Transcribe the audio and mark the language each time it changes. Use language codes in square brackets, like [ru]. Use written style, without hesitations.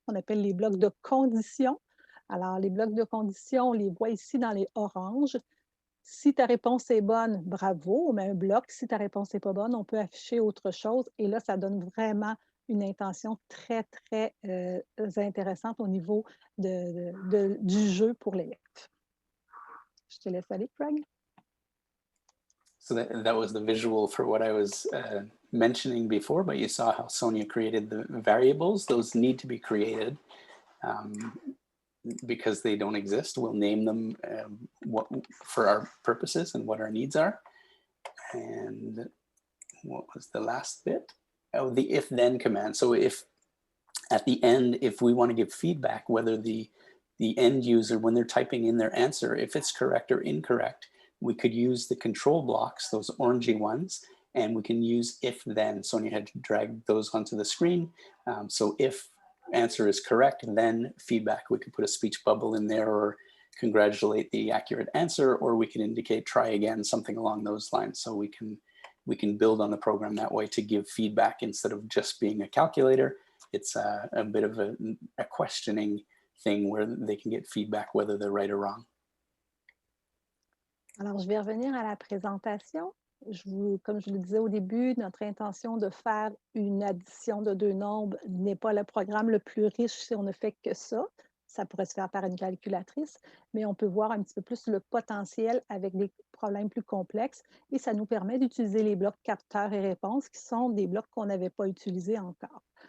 [fr] On appelle les blocs de conditions. Alors, les blocs de conditions, on les voit ici dans les oranges. Si ta réponse est bonne, bravo, on met un bloc. Si ta réponse n'est pas bonne, on peut afficher autre chose. Et là, ça donne vraiment une intention très, très intéressante au niveau du jeu pour l'élève. Je te laisse aller, Craig. [en] So that was the visual for what I was mentioning before, but you saw how Sonia created the variables. Those need to be created. because they don't exist, we'll name them for our purposes and what our needs are. And what was the last bit? Oh, the if-then command. So if at the end, if we want to give feedback, whether the end user, when they're typing in their answer, if it's correct or incorrect, we could use the control blocks, those orangey ones, and we can use if-then. So you had to drag those onto the screen. So if answer is correct, then feedback. We could put a speech bubble in there or congratulate the accurate answer, or we can indicate try again, something along those lines. So we can build on the program that way to give feedback instead of just being a calculator. It's a bit of a questioning thing where they can get feedback whether they're right or wrong. [fr] Alors, je vais revenir à la présentation. Comme je le disais au début, notre intention de faire une addition de deux nombres n'est pas le programme le plus riche si on ne fait que ça. Ça pourrait se faire par une calculatrice, mais on peut voir un petit peu plus le potentiel avec des problèmes plus complexes et ça nous permet d'utiliser les blocs capteurs et réponses qui sont des blocs qu'on n'avait pas utilisés encore.